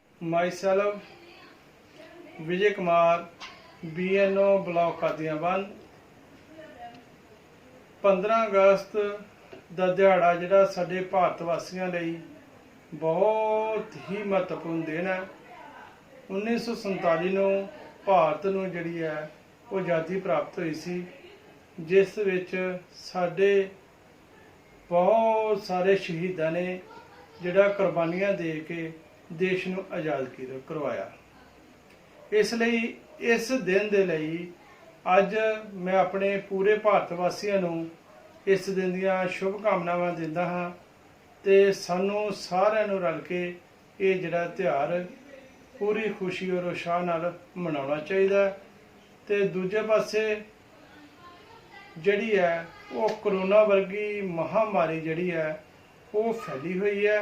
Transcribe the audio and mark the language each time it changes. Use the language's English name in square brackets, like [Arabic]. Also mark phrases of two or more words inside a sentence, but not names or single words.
[Punjabi] myself विजय कुमार BNO ब्लॉक कादियाबाद 15 अगस्त ਦਾ ਦਿਹਾੜਾ ਜਿਹੜਾ ਸਾਡੇ ਭਾਰਤ ਵਾਸੀਆਂ ਲਈ ਬਹੁਤ ਹੀ ਮਹੱਤਵਪੂਰਨ ਦਿਨ ਹੈ। 1947 ਨੂੰ ਭਾਰਤ ਨੂੰ ਜਿਹੜੀ ਹੈ ਉਹ ਆਜ਼ਾਦੀ ਪ੍ਰਾਪਤ ਹੋਈ ਸੀ, ਜਿਸ ਵਿੱਚ ਸਾਡੇ ਬਹੁਤ ਸਾਰੇ ਸ਼ਹੀਦਾਂ ਨੇ ਜਿਹੜਾ ਕੁਰਬਾਨੀਆਂ ਦੇ ਕੇ ਦੇਸ਼ ਨੂੰ ਆਜ਼ਾਦ ਕਰਵਾਇਆ। ਇਸ ਲਈ ਇਸ ਦਿਨ ਦੇ ਲਈ ਅੱਜ ਮੈਂ ਆਪਣੇ ਪੂਰੇ ਭਾਰਤ ਵਾਸੀਆਂ ਨੂੰ ਇਸ ਦਿਨ ਦੀਆਂ ਸ਼ੁਭ ਕਾਮਨਾਵਾਂ ਦਿੰਦਾ ਹਾਂ ਤੇ ਸਾਨੂੰ ਸਾਰਿਆਂ ਨੂੰ ਰਲ ਕੇ ਯੇ ਜਿਹੜਾ ਤਿਉਹਾਰ ਪੂਰੀ ਖੁਸ਼ੀ ਔਰ ਉਤਸ਼ਾਹ ਨਾਲ ਮਨਾਉਣਾ ਚਾਹੀਦਾ। ਤੇ ਦੂਜੇ ਪਾਸੇ ਜਿਹੜੀ ਹੈ ਵੋ ਕਰੋਨਾ ਵਰਗੀ ਮਹਾਮਾਰੀ ਜਿਹੜੀ ਹੈ ਵੋ ਫੈਲੀ ਹੁਈ ਹੈ।